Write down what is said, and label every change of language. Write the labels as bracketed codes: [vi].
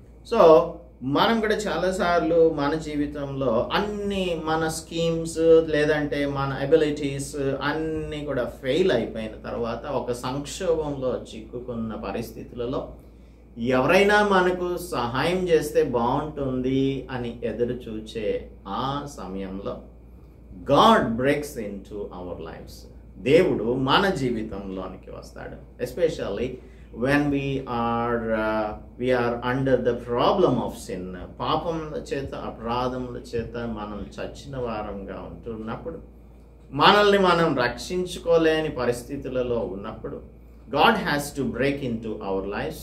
[te] So మనం కూడా చాలాసార్లు మన జీవితంలో అన్ని మన స్కీమ్స్ లేదంటే మన ఎబిలిటీస్ అన్నీ కూడా ఫెయిల్ అయిపోయిన తర్వాత ఒక సంక్షోభంలో చిక్కుకున్న పరిస్థితులలో ఎవరైనా మనకు సహాయం చేస్తే బాగుంటుంది అని ఎదురు చూచే ఆ సమయంలో [en] God breaks in to our lives. [te] దేవుడు మన జీవితంలోనికి వస్తాడు. Especially [en] when we are under the problem of sin. [te] పాపముల చేత అపరాధముల చేత మనం చచ్చిన వారంగా ఉంటున్నప్పుడు, మనల్ని మనం రక్షించుకోలేని పరిస్థితులలో ఉన్నప్పుడు, [en] God has to break into our lives.